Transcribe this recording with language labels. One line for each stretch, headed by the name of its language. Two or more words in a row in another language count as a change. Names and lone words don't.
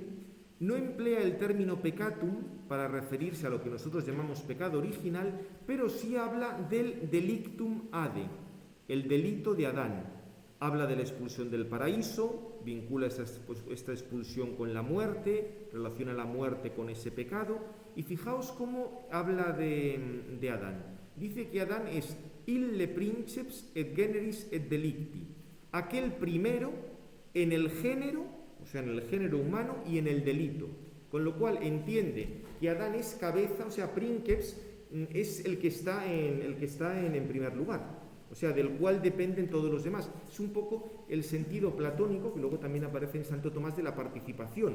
Spanish: No emplea el término peccatum para referirse a lo que nosotros llamamos pecado original, pero sí habla del
Latin: delictum ade,
Spanish: el delito de Adán. Habla de la expulsión del paraíso, vincula esta expulsión con la muerte, relaciona la muerte con ese pecado, y fijaos cómo habla de Adán.
Latin: Dice que Adán es ille princeps et generis et delicti,
Spanish: aquel primero en el género, o sea, en el género humano y en el delito, con lo cual entiende que Adán es cabeza, o sea, princeps es el que está en primer lugar, o sea, del cual dependen todos los demás. Es un poco el sentido platónico, que luego también aparece en Santo Tomás, de la participación.